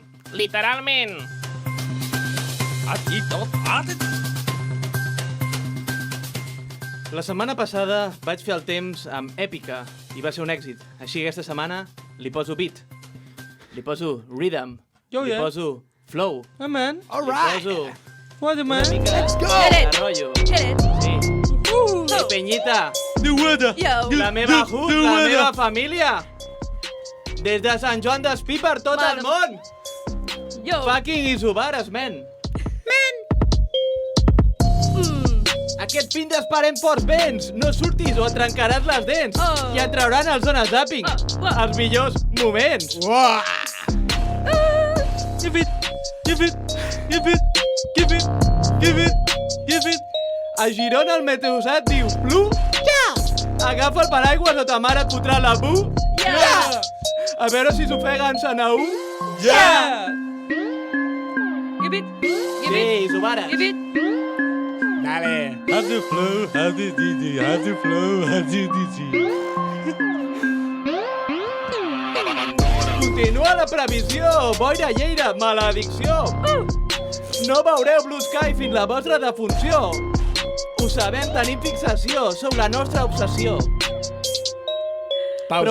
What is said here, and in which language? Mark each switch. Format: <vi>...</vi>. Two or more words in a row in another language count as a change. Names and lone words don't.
<ca>Literalment. La setmana passada vaig fer el temps amb Èpica i va ser un èxit. Així aquesta setmana li poso beat, li poso rhythm, li poso flow,</ca> <en>Man. All</en> <ca>li</ca> <en>right.</en> <ca>poso</ca> <en>What a</en> <ca>una</ca> <en>man.</en> <ca>mica</ca> <en>Let's go.</en> <ca>de rotllo. Sí. Hey, Peñita,</ca> <en>The weather.</en> <ca>la meva hood, la meva família. Des de Sant Joan d'Espí per tot el món.</ca> <en>Fucking Isobares, man.</en> <ca>Aquest fin d'esperem forts vents. No surtis o et trencaràs les dents. I et trauran el Zona Zapping. Els millors moments. Uah!</ca> <en>Give it. Give it.</en> <ca>A Girona el meteosat diu plu? Ja! Agafa el paraigües o ta mare et fotrà la bu? Ja! A veure si s'ofega en Sanaú? Ja!</ca> <en>Give it.</en> <ca>Sí, Zubara. Dale.</ca> <en>How to flow, how to DJ, how to flow, how to DJ.</en> <ca>Continua la previsió, boira, lleira, maledicció. No veureu Blue Sky fins la vostra defunció. Ho sabem, tenim fixació, sou la nostra obsessió. Pausa.</ca>